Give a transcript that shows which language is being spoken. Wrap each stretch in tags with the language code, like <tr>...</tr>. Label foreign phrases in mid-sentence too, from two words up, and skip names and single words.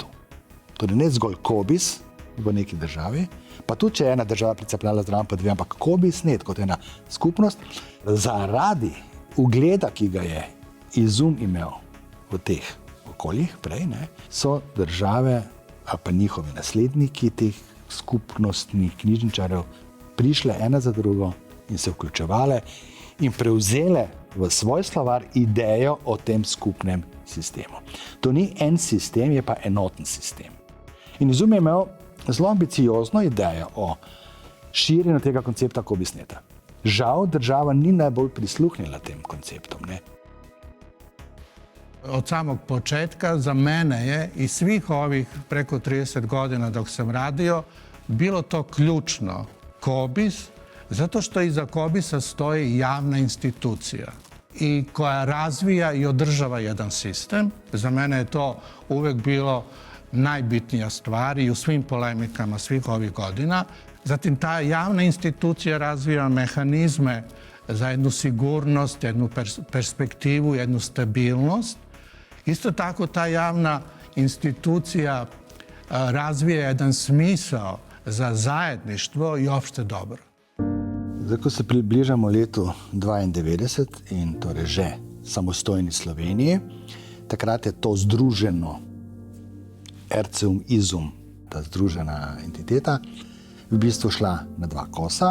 <sl>Torej ne zgolj COBISS v neki državi, pa tudi, če je ena država pricepljala zraven, pa dve, ampak COBISS-net kot ena skupnost, zaradi ugleda, ki ga je Izum imel v teh okoljih prej, so države ali pa njihovi nasledniki teh skupnostnih knjižničarjev prišle ena za drugo in se vključevale in prevzele v svoj slovar idejo o tem skupnem sistemu. To ni en sistem, je pa enoten sistem. In Izum je imel zelo ambiciozno idejo o širjenju tega koncepta COBISS-neta. Žal, država ni najbolj prisluhnila tem konceptom.</sl> <sr>Od samog početka za mene je i svih ovih preko 30 godina dok sam radio bilo to ključno COBISS, zato što iza COBISS-a stoji javna institucija i koja razvija i održava jedan sistem. Za mene je to uvek bilo najbitnija stvar i u svim polemikama svih ovih godina. Zatim ta javna institucija razvija mehanizme za jednu sigurnost, jednu perspektivu, jednu stabilnost. Isto tako ta javna institucija razvija jedan smisao za zajedništvo i opšte dobro.</sr> <sl>Zdaj, ko se približamo letu 92 in torej že samostojni Sloveniji, takrat je to združeno RCUM, Izum, ta združena entiteta, v bistvu šla na dva kosa.</sl>